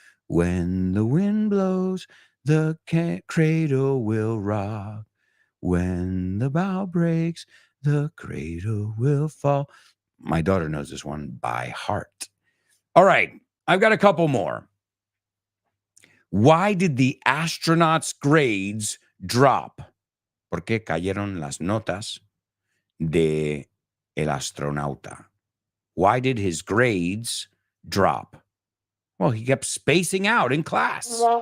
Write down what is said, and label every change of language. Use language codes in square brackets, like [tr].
[en] When the wind blows, the cradle will rock. When the bough breaks, the cradle will fall. My daughter knows this one by heart. All right, I've got a couple more. Why did the astronauts' grades drop? [es] ¿Por qué cayeron las notas de el astronauta? [en] Why did his grades drop? Well, he kept spacing out in class.